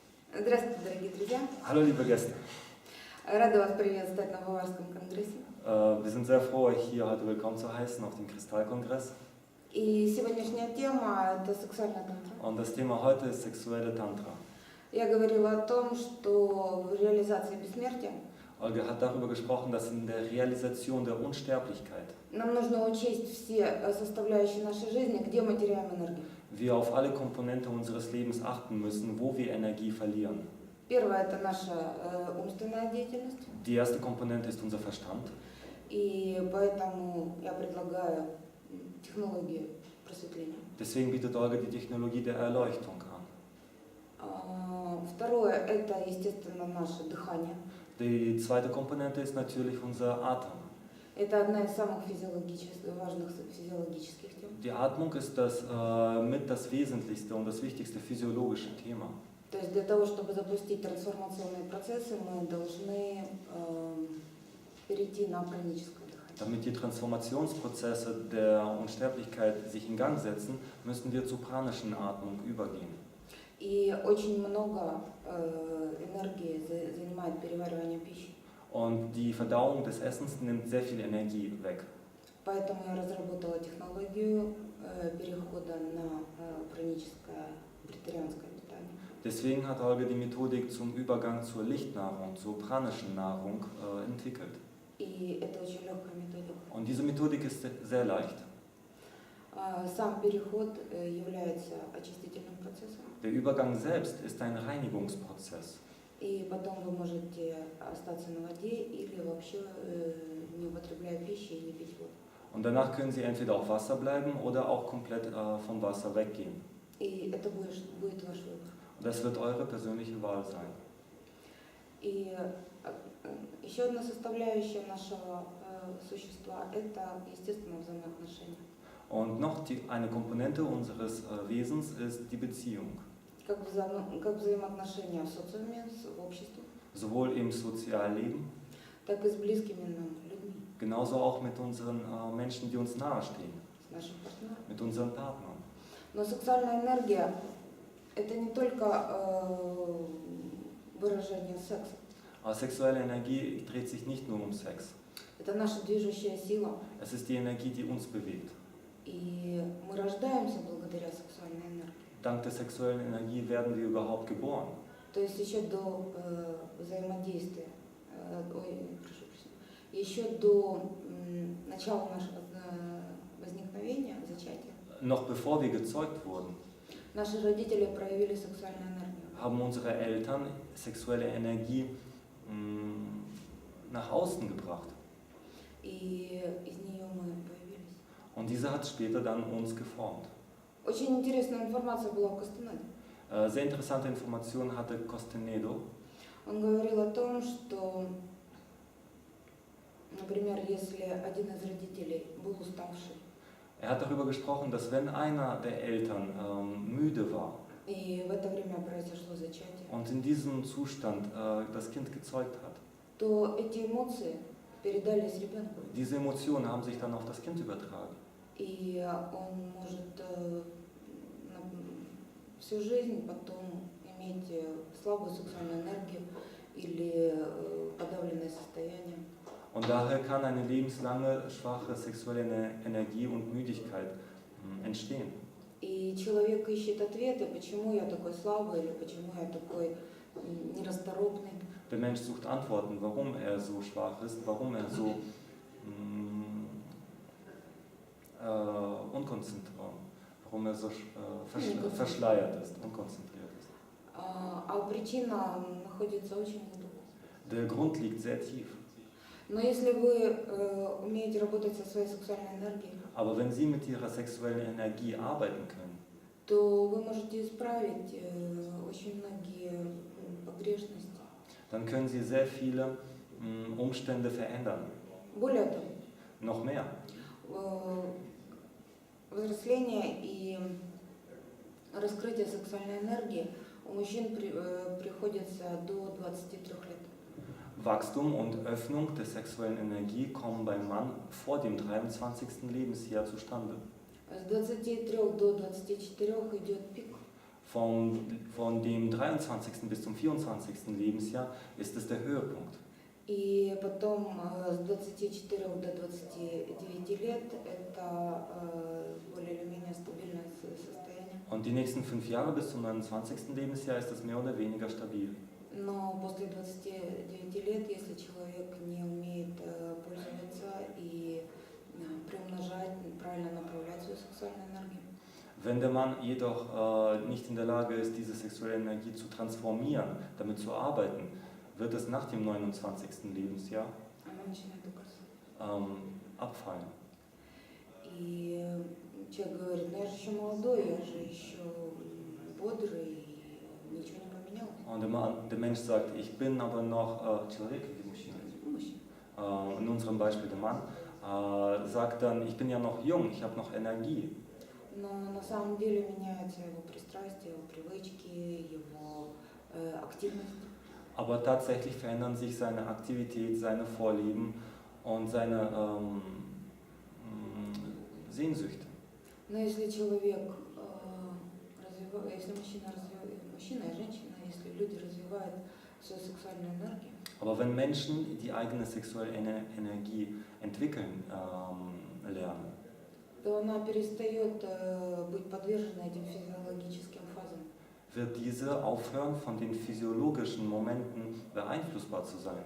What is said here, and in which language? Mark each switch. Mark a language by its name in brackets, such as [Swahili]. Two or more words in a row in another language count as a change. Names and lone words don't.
[Russian] Здравствуйте, дорогие друзья! [German] Hallo liebe Gäste, [Russian] Рада вас приветствовать на Баварском конгрессе. [German] wir sind sehr froh, euch hier heute willkommen zu heißen auf dem Kristallkongress. [Russian] И сегодняшняя тема – это сексуальная тантра. [German] Und das Thema heute ist sexuelle Tantra. [Russian] Я говорила о том, что в реализации бессмертия [German] Olga hat darüber gesprochen, dass in der Realisation der Unsterblichkeit [Russian] нам нужно учесть все составляющие нашей жизни, где мы теряем энергию. [German] wir auf alle Komponente unseres Lebens achten müssen, wo wir Energie verlieren. [Russian] Первое – это наша умственная деятельность. [German] Die erste Komponente ist unser Verstand. [Russian] И поэтому я предлагаю технологию просветления. [German] Deswegen bietet Olga die Technologie der Erleuchtung an. [Russian] Второе – это, естественно, наше дыхание. [German] Die zweite Komponente ist natürlich unser Atem. [Russian] Это одна из самых важных физиологических тем. [German] Die Atmung ist mit das wesentlichste und das wichtigste physiologische Thema. [Russian] То есть для того, чтобы запустить трансформационные процессы, мы должны перейти на праническое дыхание. [German] Damit die Transformationsprozesse der Unsterblichkeit sich in Gang setzen, müssen wir zur pranischen Atmung übergehen. [Russian] И очень много энергии занимает переваривание пищи. [German] Und die Verdauung des Essens nimmt sehr viel Energie weg. [Russian] Поэтому я разработала технологию перехода на праническое бретарианское питание. [German] Deswegen hat Olga die Methodik zum Übergang zur Lichtnahrung, zur pranischen Nahrung entwickelt. [Russian] И это очень легкая методика. [German] Und diese Methodik ist sehr leicht. [Russian] Сам переход является очистительным процессом. [German] Der Übergang selbst ist ein Reinigungsprozess. [Russian] И потом вы можете остаться на воде или вообще не употребляя пищи и не пить воду. [German] Und danach können Sie entweder auf Wasser bleiben oder auch komplett vom Wasser weggehen. [Russian] И это будет ваш выбор. [German] Und das wird eure persönliche Wahl sein. [Russian] И еще одна составляющая нашего существа – это, естественно, взаимоотношения. [German] Und noch eine Komponente unseres Wesens ist die Beziehung. [Russian] Как взаимоотношения в социуме, в обществе, [German] Sowohl im Sozialleben, [Russian] так и с близкими нам людьми, [German] genauso auch mit unseren Menschen, die uns nahestehen, [Russian] с нашим партнером. [German] mit unseren Partnern. [Russian] Но сексуальная энергия – это не только выражение секса. [German] Aber sexuelle Energie dreht sich nicht nur um Sex. [Russian] Это наша движущая сила. [German] Es ist die Energie, die uns bewegt. [Russian] И мы рождаемся благодаря сексуальной энергии. [German] Dank der sexuellen Energie werden wir überhaupt geboren. [Russian] То есть еще до взаимодействия, прошу прощения, еще до начала нашего возникновения, зачатия, [German] Noch bevor wir gezeugt wurden, [Russian] наши родители проявили сексуальную энергию. [German] haben unsere Eltern sexuelle Energie nach außen gebracht. [Russian] И из нее мы появились. [German] Und diese hat später dann uns geformt. [Russian] Очень интересная информация была у Кастанеды. [German] Sehr interessante Informationen hatte Costanedo. [Russian] Он говорил о том, что, например, если один из родителей был уставший, [German] Er hat darüber gesprochen, dass wenn einer der Eltern müde war [Russian] и в это время произошло зачатие, [German] und in diesem Zustand das Kind gezeugt hat, [Russian] то эти эмоции передались ребенку. [German] diese Emotionen haben sich dann auf das Kind übertragen. [Russian] И он может всю жизнь потом иметь слабую сексуальную энергию или подавленное состояние. [German] Und daher kann eine lebenslange schwache sexuelle Energie und Müdigkeit entstehen. [Russian] И человек ищет ответы, почему я такой слабый или почему я такой нерасторопный. [German] Der Mensch sucht Antworten, warum er so schwach ist, warum er so unkonzentriert, warum er so verschleiert ist, unkonzentriert ist. [Russian] А причина находится очень глубоко. [German] Der Grund liegt sehr tief. [Russian] Но если вы умеете работать со своей сексуальной энергией, [German] Aber wenn Sie mit Ihrer sexuellen Energie arbeiten können, [Russian] то вы можете исправить очень многие погрешности. [German] dann können Sie sehr viele Umstände verändern. [Russian] Более того, [German] Noch mehr. [Russian] Взросление и раскрытие сексуальной энергии у мужчин приходится до 23 лет. [German] Wachstum und Öffnung der sexuellen Energie kommen beim Mann vor dem 23. Lebensjahr zustande. [Russian] С 23 до 24 идет пик. [German] Von dem 23. bis zum 24. Lebensjahr ist es der Höhepunkt. [Russian] И потом с 24 до 29 лет это более или менее стабильное состояние. [German] Und die nächsten 5 Jahre bis zum 29. Lebensjahr ist es mehr oder weniger stabil. [Russian] Но после 29 лет, если человек не умеет пользоваться и приумножать, правильно направлять свою сексуальную энергию, [German] Wenn der Mann jedoch nicht in der Lage ist, diese sexuelle Energie zu transformieren, damit zu arbeiten, wird es nach dem 29. Lebensjahr [Russian] она начинает угасать. [German] abfallen. [Russian] И человек говорит, ну я же еще молодой, я же еще бодрый, и ничего не поменялось. [German] Und der Mensch sagt, ich bin aber noch, [Russian] Мужчина. [German] in unserem Beispiel der Mann, sagt dann, ich bin ja noch jung, ich habe noch Energie. [Russian] Но на самом деле меняются его пристрастия, его привычки, его активность. [German] Aber tatsächlich verändern sich seine Aktivität, seine Vorlieben und seine Sehnsüchte. [Russian] Но если человек если мужчина и женщина, если люди развивают свою сексуальную энергию, [German] Aber wenn Menschen die eigene sexuelle Energie entwickeln lernen, [Russian] то она перестает быть подвержена этим физиологическим фазам. [German] wird diese aufhören, von den physiologischen Momenten beeinflussbar zu sein.